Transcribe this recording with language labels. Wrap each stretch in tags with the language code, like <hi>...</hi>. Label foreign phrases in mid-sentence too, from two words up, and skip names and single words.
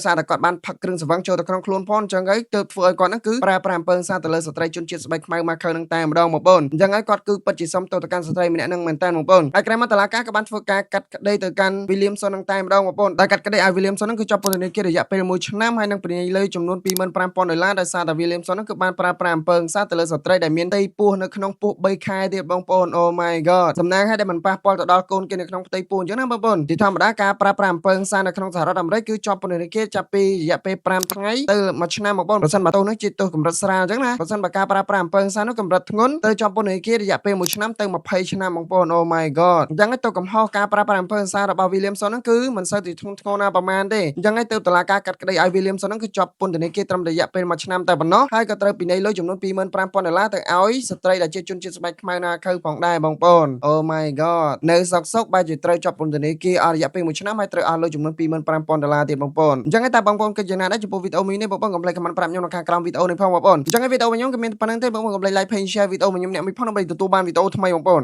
<km>សារតែគាត់បានផឹកគ្រឿងសង្វឹងចូលទៅក្នុងខ្លួនផងអញ្ចឹងហើយទៅធ្វើឲ្យគាត់ហ្នឹងគឺប្រើប្រាស់អំពើហិង្សាទៅលើស្ត្រីជនជាតិស្បែកខ្មៅមកខៅនឹងតែម្ដងបងប្អូនអញ្ចឹងហើយគាត់គឺពិតជាសុំទោសទៅកាន់ស្ត្រីម្នាក់ហ្នឹងមែនតើបងប្អូនហើយក្រោយមកតុលាការក៏បានធ្វើការកាត់ក្តីទៅកាន់ Williamson នឹងតែម្ដងបងប្អូនដែលកាត់ក្តីឲ្យ Williamson ហ្នឹងគឺជាប់ពន្ធ នាគាររយៈពេល1ឆ្នាំហើយនឹងពិន័យលុយចំនួន$25,000ដោយសារតែ Williamson ហ្នឹងគឺបានប្រើប្រាស់អំពើហិង្សាទៅលើស្ត្រីដែលមានផ្ទៃពោះនៅក្នុងពោះ3ខែទៀតបងប្អូន</km> <en>Oh my god</en> <km>សំណាងឲ្យដែលមិនប៉ះពាល់ទៅដល់កូនគេនៅក្នុងផ្ទៃពោះអញ្ចឹងណាបងប្អូនជាធម្មតា ការប្រើប្រាស់អំពើហិង្សានៅក្នុងសហរដ្ឋអាមេរិកគឺជាប់ពន្ធនាគារចាប់ពីរយៈពេល5ថ្ងៃទៅ1ឆ្នាំបងប្អូនប្រសិនបើទោសនោះជាទោសកម្រិតស្រាលអញ្ចឹងណាប្រសិនបើការប្រើប្រាស់អំពើហិង្សានោះកម្រិតធ្ងន់ ទៅជាប់ពន្ធនាគាររយៈពេល1ឆ្នាំទៅ20ឆ្នាំបងប្អូន</km> <en>Oh my god</en> <km>អញ្ចឹងទៅកំហុសការប្រើប្រាស់អំពើហិង្សារបស់ Williamson ហ្នឹងគឺមិនសូ វទីធ្ងន់ធ្ងរណាប្រមាណទេអញ្ចឹងហើយទៅតុលាការកាត់ក្តីឲ្យ Williamson ហ្នឹងគឺជាប់ពន្ធនាគារត្រឹមរយៈពេល1ឆ្នាំតែប៉ុណ្ណោះហើយក៏ត្រូវពិន័យលុយចំនួន$25,000ទៅឲ្យស្ត្រីដែលជាជនជាតិស្បែកខ្មៅណាខៅផងដែរបងប្អូន</km> <en>Oh my god</en> <km>នៅសុកបែរជាត្រូវជាប់ពន្ធនាគារអស់រយៈពេល1ឆ្នាំហើយត្រូវអស់លុយចំនួន$25,000ទៀតបងប្អូនអញ្ចឹងតែបងប្អូនគិតយ៉ាងណាដែរចំពោះវីដេអូនេះបងប្អូនកុំភ្លេចខមមិនប្រាប់ខ្ញុំនៅខាងក្រោមវីដេអូនេះផងបងប្អូនអញ្ចឹងវីដេអូរបស់ខ្ញុំក៏មានប៉ុណ្្នឹងទេបងប្អូនកុំភ្លេច</km> <en>like page share</en> <km>វីដេអូរបស់ខ្ញុំអ្នកមួយផងដើម្បីទទួលបានវីដេអូថ្មីបងប្អូន</km>